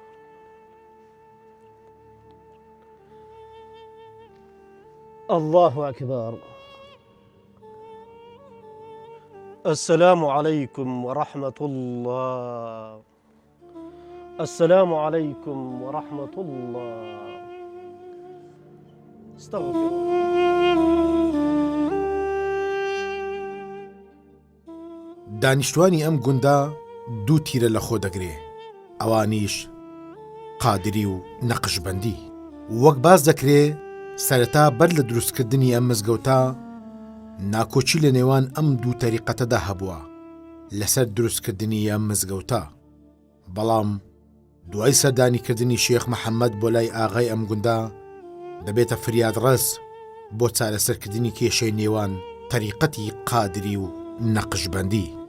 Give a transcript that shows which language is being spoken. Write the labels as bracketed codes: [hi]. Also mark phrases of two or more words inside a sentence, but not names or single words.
[ar] الله أكبر. السلام عليكم ورحمة الله. السلام عليكم ورحمة الله. استغفر. [ckb] دانیشتوانی ئەم گوندا دوو تیرە لە خۆ دەگرێ، ئەوانیش قادری و نەقشبەندی. وەک باز دەکرێ سەرەتا بەر لە دروستکردنی ئەم مزگەوتە ناکۆچی لە نێوان ئەم دوو تەریقەتەدا هەبووە لەسەر دروستکردنی ئەم مزگەوتە، بەڵام دوای سەردانیکردنی شێخ محەممەد بۆ لای ئاغای ئەم گوندا دەبێتە فریادڕەس بۆ چارەسەرکردنی کێشەی نێوان تەریقەتی قادری و نەقشبەندی.